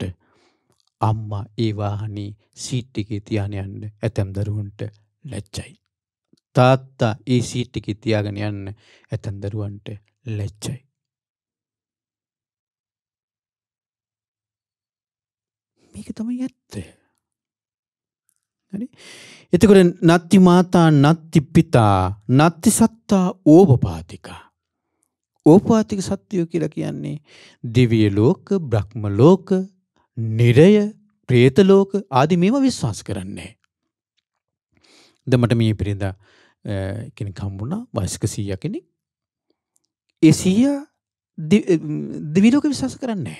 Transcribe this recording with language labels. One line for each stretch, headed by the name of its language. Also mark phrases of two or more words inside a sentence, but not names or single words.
Sinhala: අම්මා ඒ වාහනේ සීට් එකේ තියාගෙන යන්න ඇතැම් දරුවන්ට ලැජ්ජයි. තාත්තා ඒ සීට් එකේ තියාගෙන යන්න ඇතැම් දරුවන්ට ලැජ්ජයි. මේක තමයි ඇත්ත. හරි එතකොට
Pali: නත්ති මාතා නත්ති පිතා නත්ති සත්තා ඕපපාතිකා.
Sinhala: ඕපපාතික සත්‍යය කියලා කියන්නේ දිව්‍ය ලෝක, බ්‍රහ්ම ලෝක, නිරය, പ്രേත ලෝක ආදී මේවා විශ්වාස කරන්නේ. දැන් මට මේ පෙරේදා කෙනෙක් හම්බුණා වයස්ක 100 කෙනෙක්. ඒ 100 දිව්‍ය ලෝක විශ්වාස කරන්නේ නැහැ.